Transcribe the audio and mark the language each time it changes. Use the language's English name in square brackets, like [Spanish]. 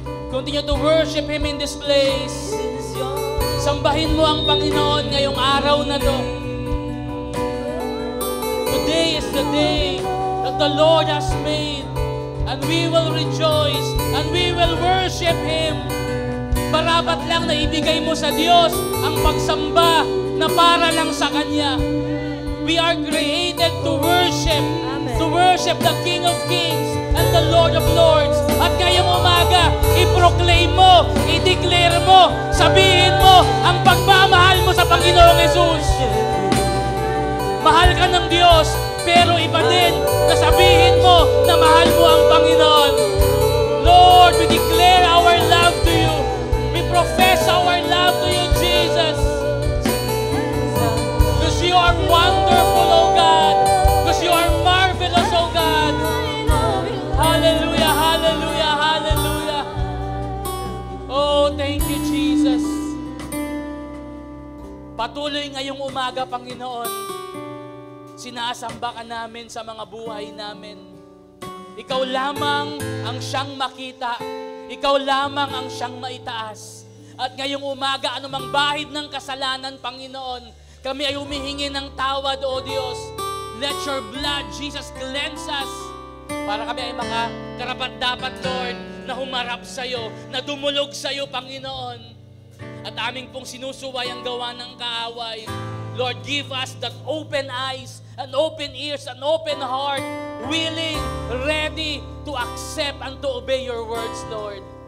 [English] Continue to worship Him in this place. [Filipino] Sambahin mo ang Panginoon ngayong araw na to. [English] Today is the day that the Lord has made, and we will rejoice and we will worship Him. [Filipino] Barapat lang na ibigay mo sa Diyos ang pagsamba na para lang sa Kanya. [English] We are created to worship, to worship the King of Kings and the Lord of Lords. [Filipino] At ngayong umaga, [English] i-proclaim mo, i-declare mo, [Filipino] sabihin mo ang pagmamahal mo sa Panginoong Jesus. Mahal ka ng Diyos, pero iba din na sabihin mo na mahal mo ang Panginoon. [English] Lord, we declare our love to you. We profess our love to you, Jesus. Because you are wonderful, O God. Because you are marvelous, O God. Hallelujah, hallelujah, hallelujah. Oh, thank you, Jesus. [Filipino] Patuloy ngayong umaga, Panginoon, Sinasamba ka namin sa mga buhay namin. Ikaw lamang ang siyang makita. Ikaw lamang ang siyang maitaas. At ngayong umaga, anumang bahid ng kasalanan, Panginoon, kami ay humihingi ng tawad, O Diyos. [English] Let your blood, Jesus, cleanse us. [Filipino] Para kami ay mga karapat-dapat, Lord, na humarap sa'yo, na dumulog sa'yo, Panginoon. At aming pong sinusuway ang gawa ng kaaway. [English] Lord, give us that open eyes, and open ears, and open heart, willing, ready to accept and to obey your words, Lord.